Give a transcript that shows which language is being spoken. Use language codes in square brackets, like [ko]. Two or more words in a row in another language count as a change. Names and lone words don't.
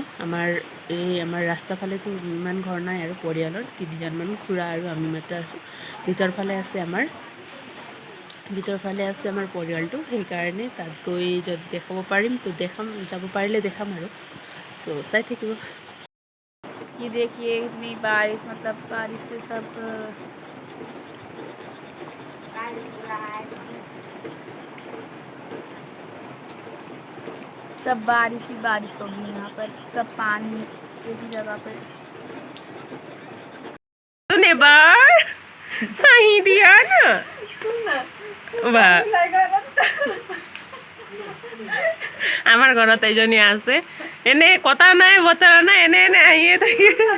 [as] আমাৰ ৰাস্তাৰ ফালেতো ইমান ঘৰ নাই, আৰু পৰিয়ালৰ 3জনমান খুৰা আৰু আমি মাত্ৰ আছোঁ। ভিতৰ ফালে আছে আমাৰ পৰিয়ালটো, সেইকাৰণে তাত গৈ যদি দেখাব পাৰিম তো দেখাম, যাব পাৰিলে দেখাম আৰু। চ' চাই থাকিব। [hi] ये देखिए इतनी बारिश, मतलब बारिश से सब बारिश ही बारिश होगी। यहाँ पर सब पानी एक ही जगह पे। [as] এবাৰ হাঁহি দিয়া না বা আমাৰ ঘৰত এজনী আছে, এনে কথা নাই বতৰা নাই, এনে আহিয়ে থাকে।